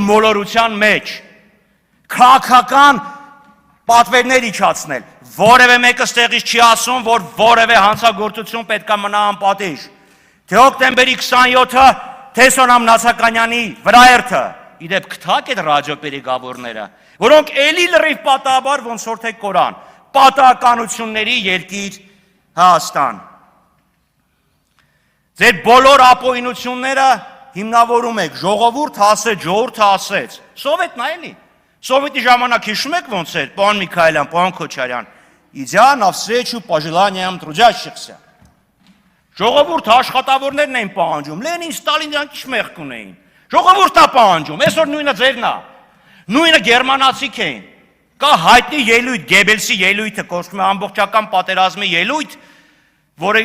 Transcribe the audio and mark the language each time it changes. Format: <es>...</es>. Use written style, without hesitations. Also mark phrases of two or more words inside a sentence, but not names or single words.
<hy>մոլորության մեջ, քաղաքական պատվերներ իջացնել, որևէ մեկը ստեղից չի ասում, որ որևէ հանցագործություն պետք է մնա անպատիժ, թե հոկտեմբերի 27-ը, թե Սոնամ Նացականյանի վրաերթը, իդեպ գտակ այդ ռադիոպերեգավորները, որոնք էլի լրիվ պատահաբար ոնց որ թե Կորան, պատահականությունների երկիր Հայաստան։ Ձեր բոլոր ապօրինությունները հիմնավորում եք, ժողովուրդը ասեց, ժողովուրդը ասեց։ Սովետն է էլի։ Սովետի ժամանակ հիշում եք ոնց էր, պարոն Միքայելյան, պարոն Քոչարյան,</hy> <ru>идя навстречу пожеланиям</ru> <hy>трудящихся։ Ժողովուրդը աշխատավորներն էին պահանջում, Լենին, Ստալին դրանք ինչ մեղք ունեին։ Ժողովուրդն է պահանջում, այսօր նույնը ձերն է։ Նույնը գերմանացիք էին։ Կա հայտնի ելույթ, Գեբելսի ելույթը, կոչվում է ամբողջական պատերազմի ելույթ, որը</hy>